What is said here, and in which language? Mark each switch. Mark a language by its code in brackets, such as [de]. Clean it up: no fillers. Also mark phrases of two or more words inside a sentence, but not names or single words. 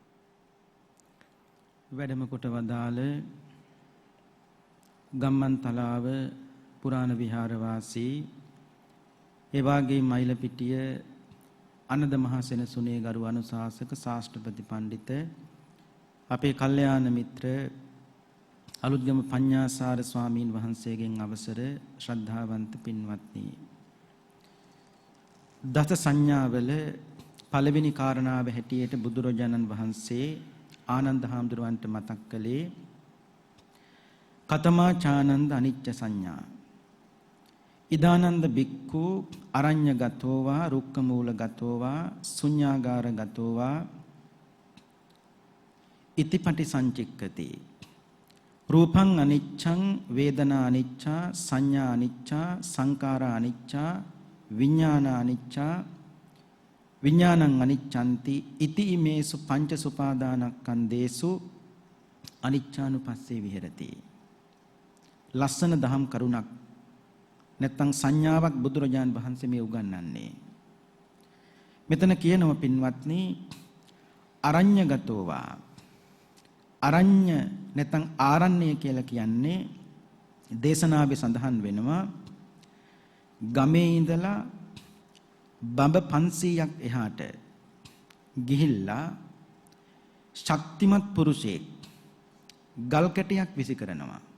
[si] වැඩම කොට වදාළ ගම්මන්තලාව පුරාණ විහාරවාසී ඒ වාගේ මයිලපිටිය අනද මහ සෙනසුනේ ගරු අනුශාසක ශාස්ත්‍රපති පඬිත අපේ කල්යාණ මිත්‍ර අලුත්ගම පඤ්ඤාසාර ස්වාමීන් වහන්සේගෙන් අවසර ශ්‍රද්ධාවන්ත පින්වත්නි, දස සංඥාවල පළවෙනි කාරණාව හැටියට බුදුරජාණන් වහන්සේ ආනන්ද හාමුදුරුවන්ට මතක් කළේ [pi] කතමා චානන්ද අනිච්ච සංඥා. ඉදානන්ද බික්ඛු අරඤ්‍යගතෝවා රුක්කමූලගතෝවා ශුඤ්ඤාගාරගතෝවා ඉතිපටි සංචික්කති. රූපං අනිච්ඡං වේදනා අනිච්ඡා සංඥා අනිච්ඡා සංකාරා අනිච්ඡා විඥාන අනිච්ඡා විඥානං අනිච්ඡන්ති ඉති ඉමේසු පංච සුපාදානස්කන්ධේසු අනිච්ඡානුපස්සේ විහෙරති. [si] ලස්සන දහම් කරුණක් නැත්නම් සංඥාවක් බුදුරජාන් වහන්සේ මේ උගන්වන්නේ. මෙතන කියනවා පින්වත්නි අරඤ්‍යගතෝවා. අරඤ්‍ය නැත්නම් ආරණ්‍ය කියලා කියන්නේ දේශනාවේ සඳහන් වෙනවා ගමේ ඉඳලා බඹ 500ක් එහාට ගිහිල්ලා ශක්තිමත් පුරුෂයෙක් ගල් කැටයක් විසි කරනවා.